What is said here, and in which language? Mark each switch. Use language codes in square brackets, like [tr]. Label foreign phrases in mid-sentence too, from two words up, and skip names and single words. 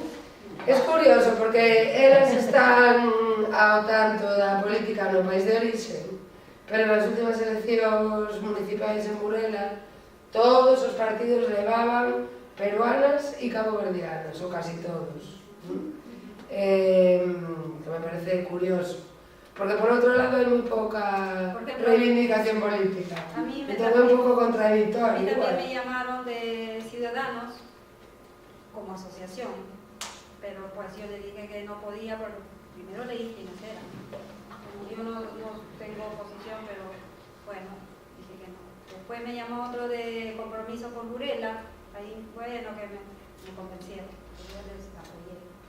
[gl] Es curioso, porque elas están ao tanto da política no país de orixe, pero nas últimas eleccións municipais en Burela, todos os partidos levaban peruanas e caboverdianas, ou casi todos. Que me parece curioso. Porque por outro lado hai moi pouca reivindicación política. [es] A mí [gl] todo un pouco contradictorio. [es] A mí también me llamaron de Ciudad Ciudadanos como asociación, pero pues yo le dije que no podía, pero primero leí quiénes eran. Como yo no tengo posición, pero bueno, dije que no. Después me llamó otro de Compromiso con Burela, ahí bueno que me convencieron, yo les apoyé.